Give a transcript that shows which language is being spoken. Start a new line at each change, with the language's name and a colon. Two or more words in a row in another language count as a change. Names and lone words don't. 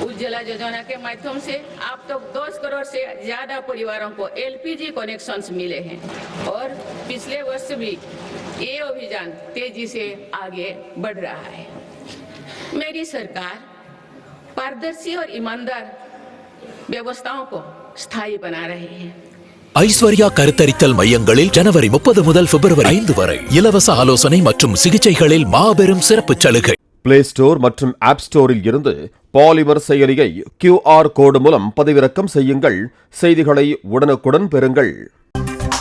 Hindi: उज्ज्वला योजना के माध्यम से अब तक 10 करोड़ से ज्यादा परिवारों को LPG कनेक्शंस मिले हैं और पिछले वर्ष भी ये अभियान तेजी से आगे बढ़ रहा है। मेरी सरकार पारदर्शी और ईमानदार व्यवस्थाओं को स्थायी बना रही है।
Tamil: ஐஸ்வர்யா கருத்தரித்தல் மையங்களில் ஜனவரி 30 முதல் பிப்ரவரி 5 வரை இலவச ஆலோசனை மற்றும் சிகிச்சைகளில் மாபெரும் சிறப்பு சலுகை. பிளே ஸ்டோர் மற்றும் ஆப் ஸ்டோரில் இருந்து பாலிமர் செயலியை QR கோடு மூலம் பதிவிறக்கம் செய்யுங்கள். செய்திகளை உடனுக்குடன் பெறுங்கள்.